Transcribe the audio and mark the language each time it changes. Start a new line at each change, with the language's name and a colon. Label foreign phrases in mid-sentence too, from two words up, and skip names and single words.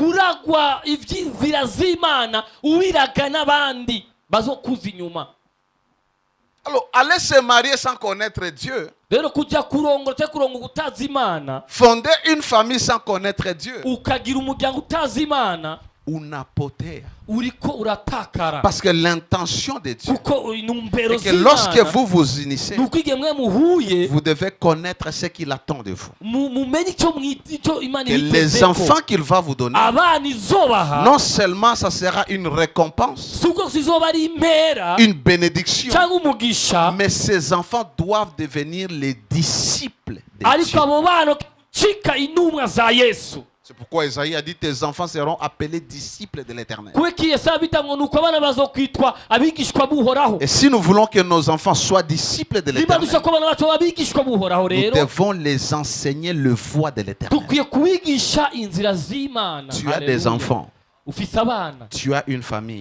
French: Alors, aller se marier sans connaître Dieu, fonder une famille sans connaître Dieu,
Swahili: unapotea.
Rundi: uriko uratakara.
French: Parce que l'intention de Dieu
Rundi: Kuko intumbero
French: est que lorsque vous vous unissez,
Rundi: nuko igihe mwe muhuye
French: vous devez connaître ce qu'il attend de vous.
Rundi: mumenye icyo Imana
French: Que les enfants qu'il va vous donner,
Rundi: abana izobaha
French: non seulement ça sera une récompense,
Rundi: suko zizoba ari impera
French: une bénédiction,
Rundi: cyangwa umugisha,
French: mais ces enfants doivent devenir les disciples de
Rundi: ariko
French: Dieu.
Rundi: abo bana cika intumwa za Yesu.
French: C'est pourquoi Isaïe a dit tes enfants seront appelés disciples de l'Éternel. Et si nous voulons que nos enfants soient disciples de l'Éternel, nous devons les enseigner le voie de l'Éternel. Tu as des enfants. Tu as une famille.